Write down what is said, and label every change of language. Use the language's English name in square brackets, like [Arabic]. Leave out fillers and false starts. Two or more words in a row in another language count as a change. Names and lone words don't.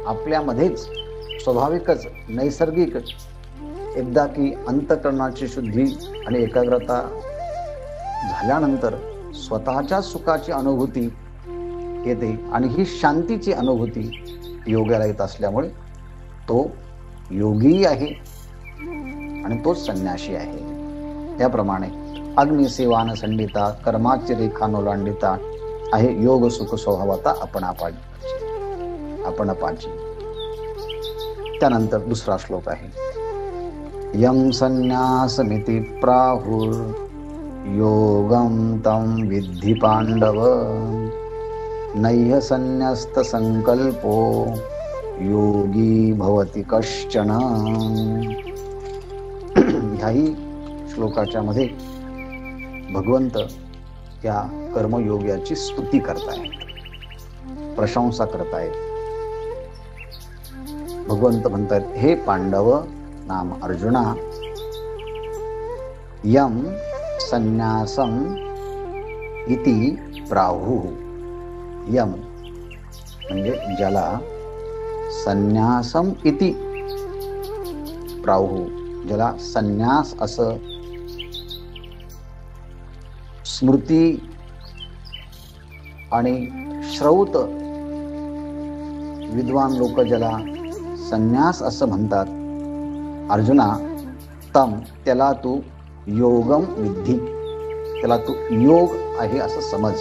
[Marathi] आपल्यामध्येच स्वाभाविकच नैसर्गिक एकदा की अंतःकरणाची शुद्धी आणि एकाग्रता झाल्यानंतर स्वतःच्या सुखाची अनुभूती येते, आणि ही शांतीची अनुभूती योग्याला येत असल्यामुळे तो योगी आहे आणि तो संन्यासी आहे. त्याप्रमाणे अग्निसेवान संडिता कर्माची रेखा नोलांडिता आहे योग सुख स्वभावता आपणापाची. त्यानंतर दुसरा श्लोक आहे. [Sanskrit] यम संन्यासमिति प्राहुर योगम तम विद्धि पांडव नह्य संन्यस्त संकल्पो योगी भवति कश्चन. [Marathi] ह्याही श्लोकाच्या मध्ये भगवंत त्या कर्मयोग्याची स्तुती करतायत, प्रशंसा करतायत. भगवंत म्हणतात, हे पांडव नाम अर्जुना, [Sanskrit] यम संन्यासम इति प्राहु. [Marathi] यम म्हणजे ज्याला [Sanskrit] संन्यासम इति प्राहु, [Marathi] ज्याला संन्यास असं स्मृती आणि श्रौत विद्वान लोक ज्याला संन्यास असं म्हणतात, अर्जुना तम त्याला तू योगम विद्धी, त्याला तू योग आहे असं समज.